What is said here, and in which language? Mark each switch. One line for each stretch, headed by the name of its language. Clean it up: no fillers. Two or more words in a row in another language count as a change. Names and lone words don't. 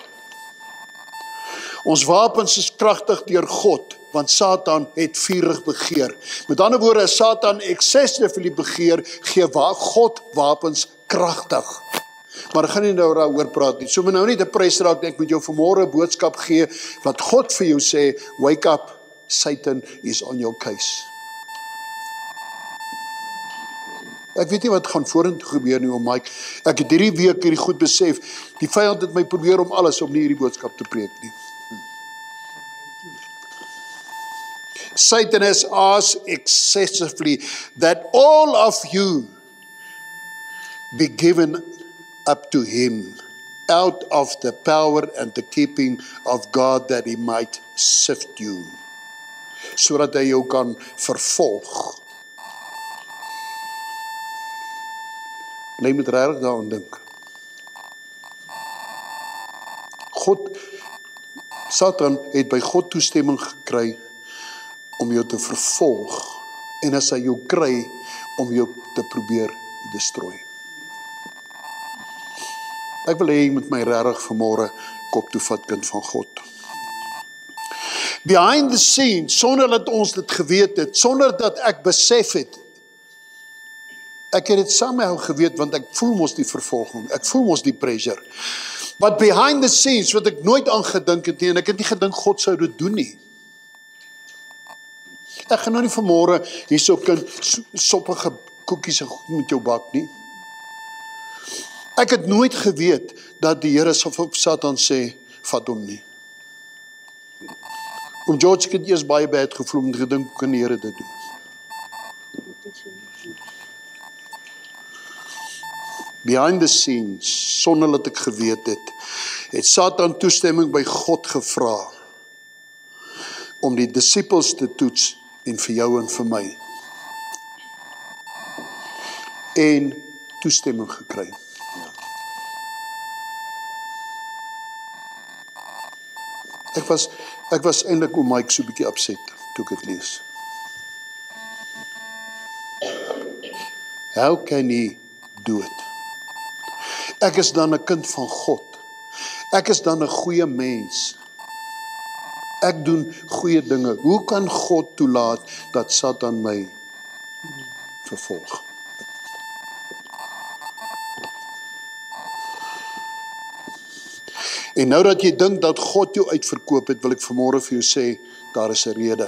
Afrikaans: Ons wapens is kragtig deur God, want Satan het vurig begeer. Met ander woorde, as Satan excessively begeer, gee God wapens kragtig. Maar ek gaan nie nou daaroor praat nie. So moet nou nie depress raak nie. Ek moet jou vanmôre 'n boodskap gee wat God vir jou sê,
English: wake up, Satan is on your case.
Afrikaans: Ek weet nie wat gaan vorentoe gebeur nie, Mike. Ek het hierdie week hierdie goed besef. Die vyand het my probeer om alles om nie hierdie boodskap te preek nie.
English: Satan has asked excessively that all of you be given up to him out of the power and the keeping of God, that he might sift you,
Afrikaans: sodat hy jou kan vervolg. Jy moet regtig daaraan dink. Satan het by God toestemming gekry om jou te vervolg, en as hy jou kry, om jou te probeer destrooi. Ek wil hê jy moet my regtig vanmôre kop toe vat, kind van God.
English: Behind the scenes,
Afrikaans: sonder dat ons dit geweet het, sonder dat ek besef het, ek het dit somehow geweet, want ek voel mos die vervolging, ek voel mos die pressure.
English: But behind the scenes,
Afrikaans: wat ek nooit aan gedink het nie, en ek het nie gedink God sou dit doen nie. Ek gaan nou nie vanmôre hierso kind soppige koekies en goed met jou bak nie. Ek het nooit geweet dat die Here sal vir Satan sê, vat hom nie. Om George het eers baie bad gevoel om gedink, hoe kan die Here dit doen?
English: Behind the scenes,
Afrikaans: sonder dat ek geweet het Satan toestemming by God gevra om die disippels te toets en vir jou en vir my. En toestemming gekry. Ek was eintlik om Mike so 'n bietjie upset toe ek dit lees.
English: How can he do it?
Afrikaans: Ek is dan 'n kind van God. Ek is dan 'n goeie mens. Ek doen goeie dinge. Hoe kan God toelaat dat Satan my vervolg? En nou dat jy dink dat God jou uitverkoop het, wil ek vanmôre vir jou sê, daar is 'n rede.